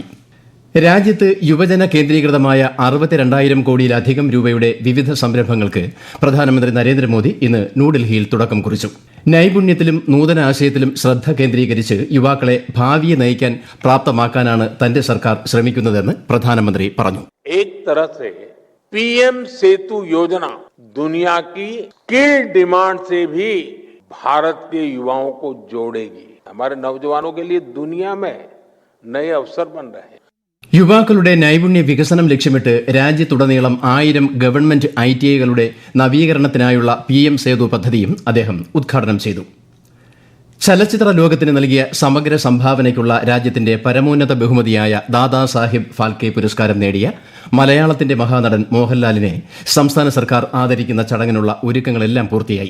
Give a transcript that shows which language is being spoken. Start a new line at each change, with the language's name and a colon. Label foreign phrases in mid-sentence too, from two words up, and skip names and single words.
Malayalam: രാജ്യത്ത് യുവജന കേന്ദ്രീകൃതമായ 62,000 കോടിയിലധികം രൂപയുടെ വിവിധ സംരംഭങ്ങൾക്ക് പ്രധാനമന്ത്രി നരേന്ദ്രമോദി ഇന്ന് ന്യൂഡൽഹിയിൽ തുടക്കം കുറിച്ചു. നൈപുണ്യത്തിലും നൂതന ആശയത്തിലും ശ്രദ്ധ കേന്ദ്രീകരിച്ച് യുവാക്കളെ ഭാവിയെ നയിക്കാൻ പ്രാപ്തമാക്കാനാണ് തന്റെ സർക്കാർ ശ്രമിക്കുന്നതെന്ന് പ്രധാനമന്ത്രി പറഞ്ഞു.
Hindi: एक तरह से पीएम सेतु योजना दुनिया की
English: skill demand
Hindi: से भी भारत के युवाओं को जोड़ेगी. हमारे नौजवानों के लिए दुनिया में नए अवसर बन रहे हैं.
Malayalam: യുവാക്കളുടെ നൈപുണ്യ വികസനം ലക്ഷ്യമിട്ട് രാജ്യത്തുടനീളം 1000 ഗവൺമെന്റ് ITIകളുടെ നവീകരണത്തിനായുള്ള PM സേതു പദ്ധതിയും അദ്ദേഹം ഉദ്ഘാടനം ചെയ്തു. ചലച്ചിത്ര ലോകത്തിന് നൽകിയ സമഗ്ര സംഭാവനയ്ക്കുള്ള രാജ്യത്തിന്റെ പരമോന്നത ബഹുമതിയായ ദാദാ സാഹിബ് ഫാൽക്കെ പുരസ്കാരം നേടിയ മലയാളത്തിന്റെ മഹാനടൻ മോഹൻലാലിനെ സംസ്ഥാന സർക്കാർ ആദരിക്കുന്ന ചടങ്ങിനുള്ള ഒരുക്കങ്ങളെല്ലാം പൂർത്തിയായി.